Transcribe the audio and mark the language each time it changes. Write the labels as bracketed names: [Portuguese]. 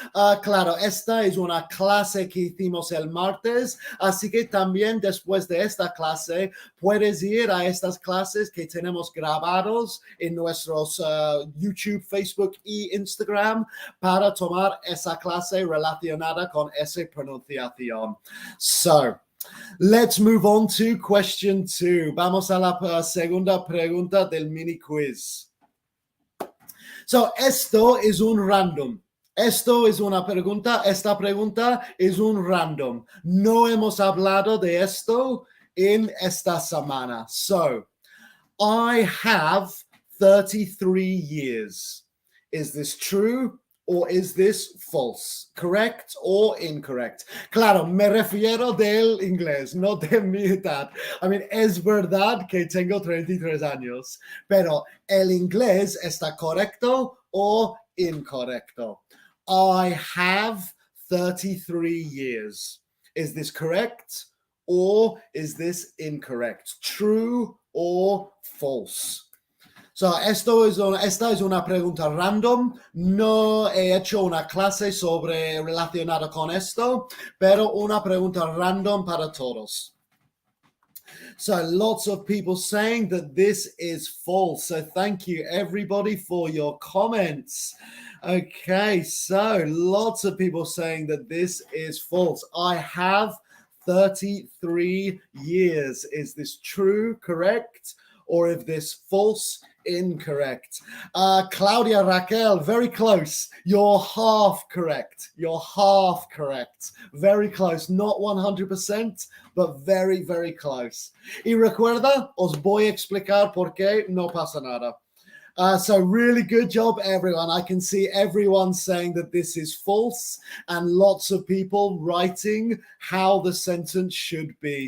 [Spanish] Claro, esta es una clase que hicimos el martes, así que también después de esta clase puedes ir a estas clases que tenemos grabados en nuestros YouTube, Facebook y Instagram para tomar esa clase relacionada con esa pronunciación. [English] So, let's move on to question 2. [Spanish] Vamos a la segunda pregunta del mini quiz. So, esto es un random. Esto es una pregunta. Esta pregunta es un random. No hemos hablado de esto [English] in [Spanish] esta semana. [English] So, I have 33 years. Is this true or is this false? Correct or incorrect? [Spanish] Claro, me refiero del inglés, no de mi edad. [English] I mean, [Spanish] es verdad que tengo 33 años, pero el inglés está correcto o incorrecto. [English] I have 33 years. Is this correct or is this incorrect? True or false? [Spanish] So, esta es una pregunta random. No he hecho una clase sobre relacionada con esto, pero una pregunta random para todos. [English] So lots of people saying that this is false. So thank you everybody for your comments. Okay, so lots of people saying that this is false. I have 33 years. Is this true, correct? Or if this false, incorrect? Claudia Raquel, very close. You're half correct. You're half correct. Very close. Not 100%, but very, very close. [Spanish] Y recuerda, os voy a explicar por qué no pasa nada. [English] So really good job, everyone. I can see everyone saying that this is false and lots of people writing how the sentence should be.